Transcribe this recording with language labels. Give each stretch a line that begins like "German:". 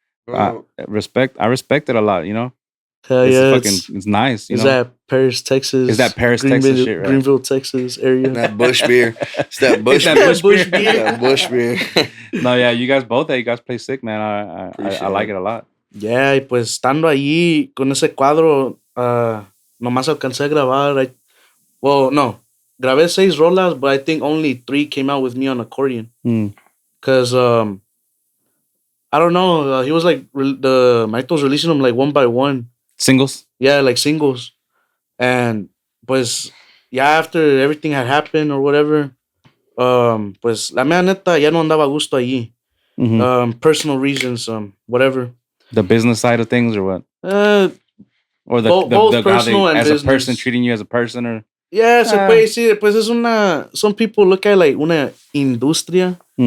English: I respect it a lot. Hell yeah, It's nice. Is that Paris, Texas? Is that Paris, Texas shit, right? Greenville, Texas area. That Bush beer. It's that Bush beer. That Bush beer. No, yeah, you guys play sick, man. I like it a lot.
Spanish: Yeah, y pues estando allí con ese cuadro, nomás alcancé a grabar. Grabé 6 rolas,
English: but I think only 3 came out with me on accordion. Because, I don't know, he was like, the Maito's releasing them like one by one. Singles? Yeah, like singles. And, pues, yeah, after everything had happened or whatever, pues,
Spanish: la mea neta ya no andaba a gusto allí.
English: Personal reasons, whatever. The business side of things or what? Or both personal and as business. A person treating you as a person or...
Spanish: Yeah, se puede decir, pues es
English: some people look at like
Spanish: una industria.